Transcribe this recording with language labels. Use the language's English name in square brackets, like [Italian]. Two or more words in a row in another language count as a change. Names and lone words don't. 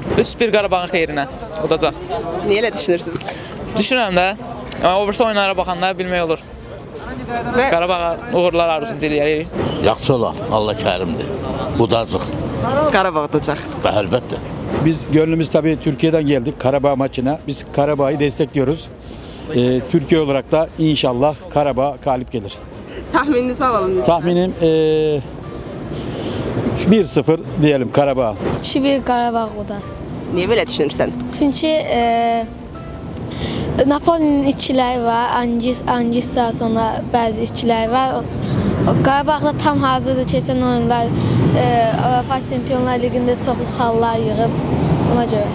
[Azerbaijani] 3-1 Qarabağın xeyrinə olacaq. Niyə elə düşünürsünüz? Düşünürəm də, amma o birisi oyunlara baxanda bilmək olur. Qarabağa uğurlar arzusunu diləyirik. Yaxşı olar, Allah kərimdir. Budacıq. Qarabağ udacaq. Və əlbəttə. [Turkish] Biz gönlümüz tabii Türkiye'den geldik Karabağ maçına. Biz Karabağ'ı destekliyoruz. Türkiye olarak da inşallah Karabağ galip gelir. Tahmininizi alalım. Tahminim 1-0 diyelim Karabağ. [Azerbaijani] 2-1 Qarabağ udar. Niyə belə düşünürsən? Çünki Napoli'nin itkiləri var, Angissa sonra bəzi itkiləri var. Qarabağda tam hazırdır, keçən oyunlar UEFA Çempionlar Liqində çoxlu xallar yığıb ona görə.